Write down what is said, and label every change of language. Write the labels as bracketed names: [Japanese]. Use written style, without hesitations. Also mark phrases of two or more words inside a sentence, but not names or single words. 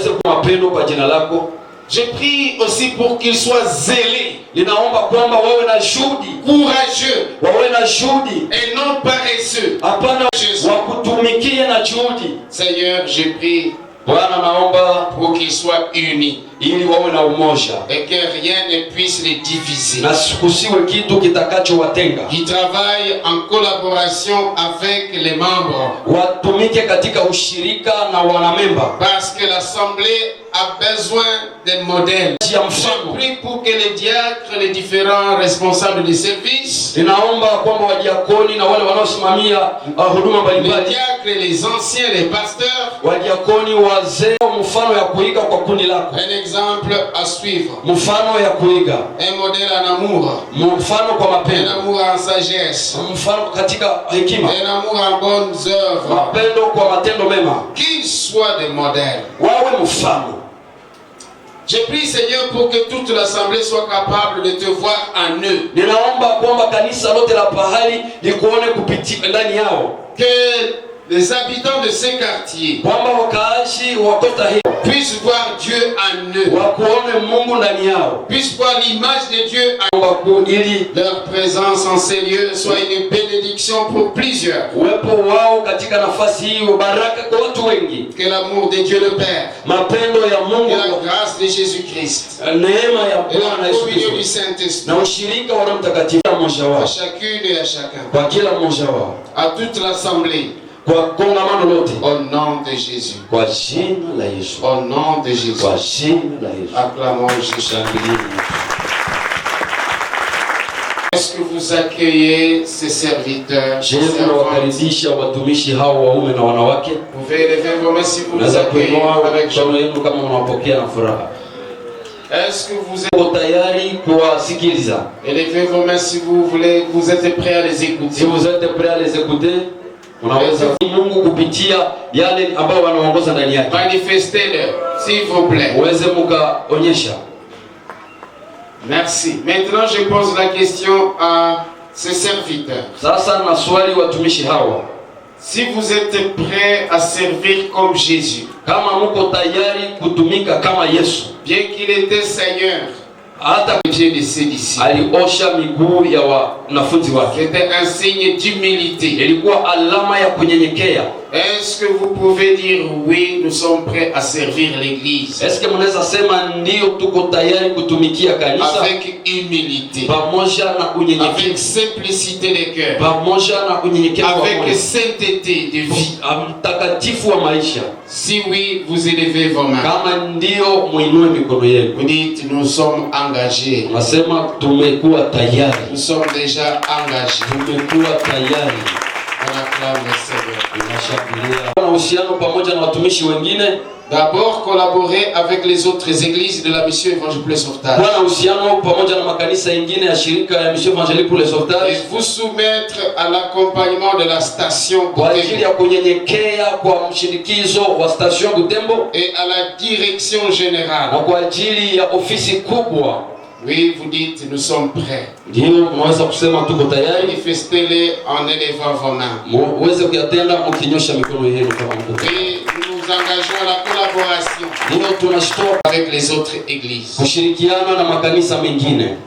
[French] Je prie aussi pour qu'ils soient zélés, courageux et non paresseux. [Swahili] juhudi. [French] Seigneur, je prie [Swahili] Bwana naomba [French] pour qu'ils soient unis [Swahili] ili wawe na umoja [French] et que rien ne puisse les diviser. [Swahili] na kusiwe kitu kitakachowatenga. [French] Qui travaillent en collaboration avec les membres. [Swahili] Watumike katika ushirika na wanamemba. [French] Parce que l'assemblée a besoin d'un modèle. Je prie pour que les diacres, les différents responsables du service, [Swahili] Ninaomba kwamba wadiakoni na wale wanaosimamia huduma mbalimbali, [French] les diacres, les anciens, les pasteurs, [Swahili] wadiakoni wazee, mfano ya kuiga kwa kundi lako. [French] un exemple à suivre. [Swahili] Mfano ya kuiga. [French] Un modèle en amour. [Swahili] Mfano kwa mapendo. [French] Un amour en sagesse. [Swahili] Mfano katika hekima. [French] Un amour en bonnes œuvres. [Swahili] Mapendo kwa matendo mema. [French] Qu'ils soient des modèles. [Swahili] Wawe mfano. [French] Je prie Seigneur pour que toute l'assemblée soit capable de te voir en eux. [Swahili] Ninaomba kwamba kanisa lote la pahali likuone kupitia ndani yao. [French] Que les habitants de ces quartiers [Swahili] kwamba wakaaji wa kota hii [French] puissent voir Dieu en eux. [Swahili] wakuone Mungu ndani yao. [French] Puissent voir l'image de Dieu en eux. [Swahili] Ili [French] leur présence en ces lieux soit une bénédiction pour plusieurs. [Swahili] Uwepo wao katika nafasi hii baraka kwa watu wengi. [French] Que l'amour de Dieu le Père, [Swahili] mapendo ya Mungu, [French] que la grâce de Jésus-Christ, [Swahili] neema ya [French] et [Swahili] Bwana [French] la [Swahili] Yesu [French] communion du [Swahili] Kristo [French] Saint-Esprit [Swahili] na ushirika wa Roho Mtakatifu mmoja wao, [French] à chacune et à chacun, [Swahili] kwa kila mmoja wao, [French] à toute l'assemblée, [Swahili] kwa kongamano lote, [French] au nom de Jésus, [Swahili] kwa jina la Yesu, [French] au nom de Jésus, [Swahili] kwa jina la Yesu. [French] acclamons Jésus. Est-ce que vous accueillez ces serviteurs? [Swahili] Je mnawakaribisha watumishi hao waume na wanawake. [French] Vous pouvez lever vos mains si vous les [Swahili] Naweza [French] accueillez [Swahili] kuinua [French] avec joie. [Swahili] mikono yenu kama mnawapokea na furaha. [French] Est-ce que vous êtes [Swahili] tayari kuwasikiliza? [French] Élevez vos mains si vous voulez, vous êtes prêts à les écouter. Si vous êtes prêts à les écouter, [Swahili] unaweza Mungu kupitia yale ambao wanaongoza ndani yake. [French] Manifestez-le, s'il vous plaît. [Swahili] Uweze mkaonyesha. [French] Merci. Maintenant, je pose la question à ces serviteurs. [Swahili] Sasa na swali watumishi hawa. [French] Si vous êtes prêts à servir comme Jésus, [Swahili] kama mko tayari kutumika kama Yesu, [French] bien qu'il était Seigneur, [Swahili] hata [French] pieds de ses disciples, [Swahili] aliosha miguu ya wanafunzi wake. [French] c'était un signe d'humilité. [Swahili] Ilikuwa alama ya kunyenyekea. [French] Est-ce que vous pouvez dire oui, nous sommes prêts à servir l'église? Est-ce que [Swahili] mnaweza sema ndio tuko tayari kutumikia kanisa? [French] Avec humilité, [Swahili] pamoja na unyenyekevu, [French] avec simplicité de cœur, [Swahili] pamoja na unyenyekevu, [French] avec sainteté de vie, [Swahili] mtakatifu wa maisha. [French] Si oui, vous élevez vos mains. [Swahili] Kama ndio muinue mikono yenu. [French] Vous dites nous sommes engagés. [Swahili] Nasema tumekuwa tayari. [French] Nous sommes déjà engagés. [Swahili] Tumekuwa tayari. [French] On acclame le Seigneur. [Swahili] Na uhusiano pamoja na watumishi wengine. [French] D'abord collaborer avec les autres églises de la mission évangélique pour le sauvetage. [Swahili] Kwa na uhusiano pamoja na makanisa mengine ya shirika ya mission évangélique pour le sauvetage. [French] Et vous soumettre à l'accompagnement de la station [Swahili] kwa ajili ya kunyenyekea kwa mshirikizo wa station Butembo [French] et à la direction générale. [Swahili] Na kwa ajili ya ofisi kubwa. [French] Oui, vous dites nous sommes prêts. [Swahili] Ndio mnaweza kusema tuko tayari. [French] Manifestez-les en élevant vos mains. [Swahili] Muweze kuyatenda mkinyosha mikono yenu kama mko. [French] Oui, nous nous engageons à la collaboration. [Swahili] Ndio tunashitoa [French] avec les autres églises. [Swahili] Kushirikiana na makanisa mengine.